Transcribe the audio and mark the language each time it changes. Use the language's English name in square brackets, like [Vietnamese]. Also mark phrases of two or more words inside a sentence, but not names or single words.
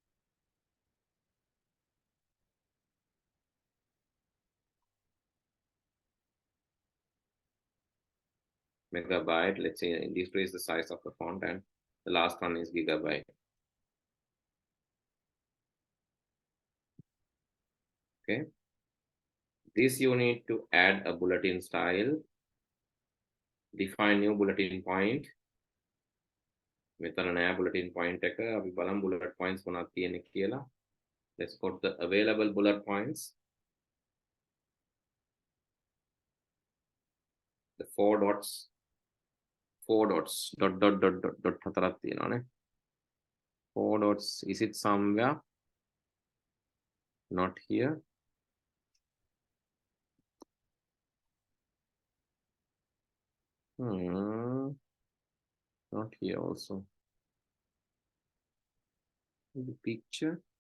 [English] Megabyte, let's say decrease the size of the font, and the last one is gigabyte. Okay. This you need to add a bulletin style, define new bulletin point. [Sinhala] මෙතන නෑ [English] bulletin point [Sinhala] එක. අපි බලමු [English] bullet points [Sinhala] මොනවද තියෙන්නේ කියලා. [English] Let's put the available bullet points. The four dots, dot [Sinhala] හතරක් තියෙනවානේ. [English] Four dots, is it somewhere? Not here. Not here also. The picture.